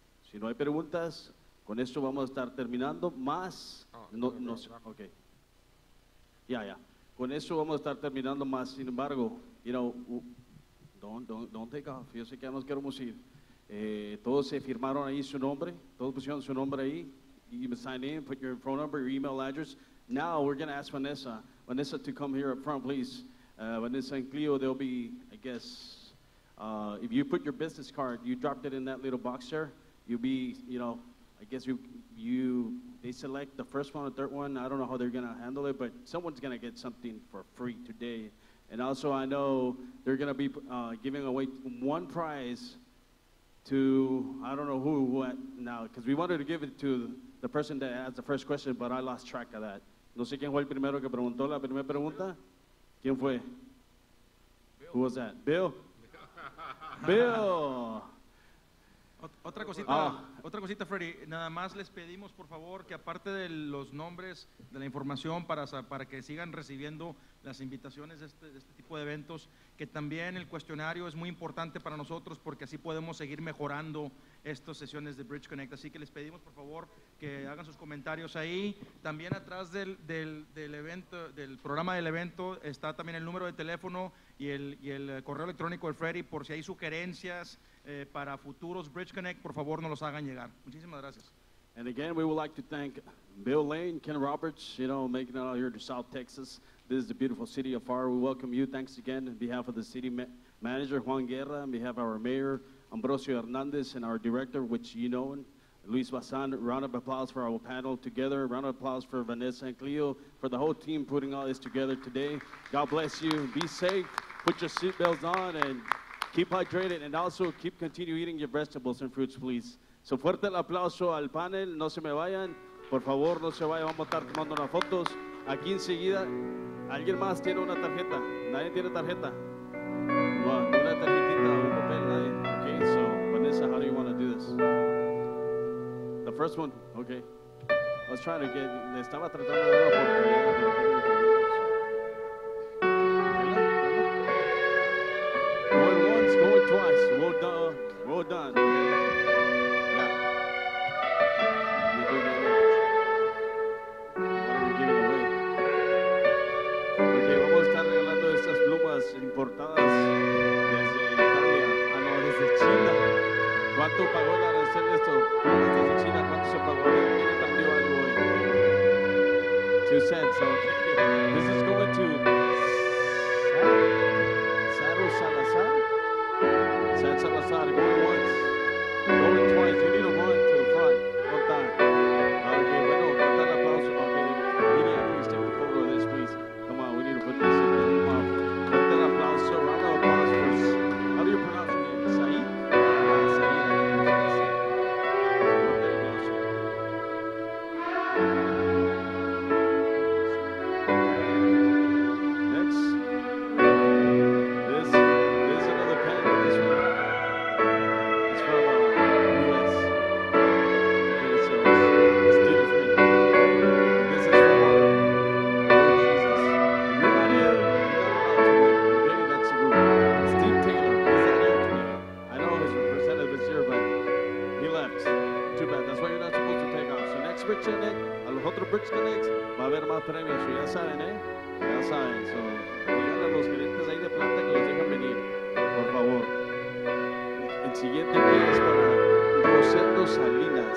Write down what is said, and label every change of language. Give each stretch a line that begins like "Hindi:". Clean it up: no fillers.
Spanish: Si no hay preguntas, con esto vamos a estar terminando. Más, okay. Yeah. Con eso vamos a estar terminando más. Sin embargo,
English: you know, don't take off.
Spanish: Yo sé que ya nos queremos ir. Todos se firmaron ahí su nombre. Todos pusieron su nombre ahí.
English: You can sign in, put your phone number, your email address. Now we're going to ask Vanessa to come here up front, please. Vanessa and Cleo, they'll be, I guess, if you put your business card, you dropped it in that little box there, you'll be, you know, I guess they select the first one or third one. I don't know how they're going to handle it, but someone's going to get something for free today. And also I know they're going to be giving away one prize to, I don't know who now, because we wanted to give it to the person that asked the first question, but I lost track of that.
Spanish: No sé quién fue el primero que preguntó la primera pregunta. ¿Quién fue?
English: Bill. Who was that? Bill? Bill.
Spanish: Otra otra cosita, Freddy. Nada más les pedimos, por favor, que aparte de los nombres, de la información, para que sigan recibiendo las invitaciones de este tipo de eventos, que también el cuestionario es muy importante para nosotros porque así podemos seguir mejorando estas sesiones de Bridge Connect. Así que les pedimos, por favor, que hagan sus comentarios ahí. También atrás del evento, del programa del evento, está también el número de teléfono y el correo electrónico de Freddy, por si hay sugerencias para futuros Bridge Connect, por favor nos los hagan llegar. Muchísimas gracias.
English: And again, we would like to thank Bill Lane, Ken Roberts, making it out here to South Texas. This is the beautiful city of Pharr. We welcome you. Thanks again on behalf of the city manager, Juan Guerra, on behalf of our mayor, Ambrosio Hernandez, and our director, which you know, Luis Bazan. Round of applause for our panel together. Round of applause for Vanessa and Cleo, for the whole team putting all this together today. God bless you. Be safe. Put your seatbelts on and keep hydrated, and also continue eating your vegetables and fruits, please.
Spanish: So fuerte el aplauso al panel. No se me vayan. Por favor, no se vayan. Vamos a estar tomando unas fotos. Aquí enseguida, ¿alguien más tiene una tarjeta? ¿Nadie tiene tarjeta? No, una tarjetita, un papel, nadie.
English: Okay, so Vanessa, how do you want to do this? The first one? Okay. I was trying to get,
Spanish: estaba tratando de dar una oportunidad, pero tengo que
English: going once, going twice. Well done. Well done. Yeah. You do that. What are we giving away?
Spanish: Okay, vamos a estar regalando estas plumas importadas desde Italia. Ah, no, desde China. ¿Cuánto pagó el arancel de esto? Plumas desde China, ¿cuánto se pagó? ¿Quién entendió algo hoy?
English: 2 cents, okay. This is going to San Salazar, going once, going twice. You need to run to the front. One time.
Spanish: Okay, bueno, con el aplauso.
English: Okay, Media, please take a photo of this, please. Come on, we need to put this in there. Come on.
Spanish: Con el aplauso.
English: Round of applause for, how do you pronounce your name? Said? Said. There you go, sir. Next. This is another pen. This one. It's from U.S. Okay, so it's duty free. Okay, that's the rule. Steve Taylor, he's not here today. I know his representative is here, but he left. Too bad. That's why you're not supposed to take off.
Spanish: So next Bridge Connect, a los otros Bridge Connects, va a haber más premios. So ya saben, ya saben. So digan a los gerentes ahí de planta que los dejan venir, por favor. El siguiente que es para Rosendo Salinas.